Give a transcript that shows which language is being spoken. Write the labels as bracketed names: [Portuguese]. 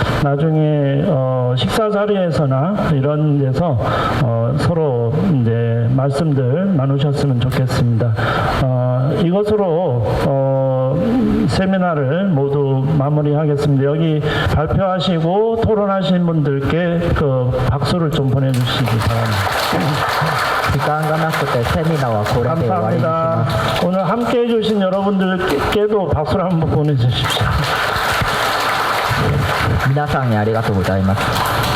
[Korean] 나중에 식사 자리에서나 이런 데서 서로 이제 말씀들 나누셨으면 좋겠습니다. 이것으로 세미나를 모두 마무리하겠습니다. 여기 발표하시고 토론하신 분들께 그 박수를 좀 보내주시기 바랍니다. [Japanese] 時間がなくてセミナーはこれで終わりにしま [Korean] 감사합니다. [Japanese] す。 [Korean] 오늘 함께 해주신 여러분들께도 박수를 한번 보내주십시오. [Japanese] 皆さんにありがとうございます。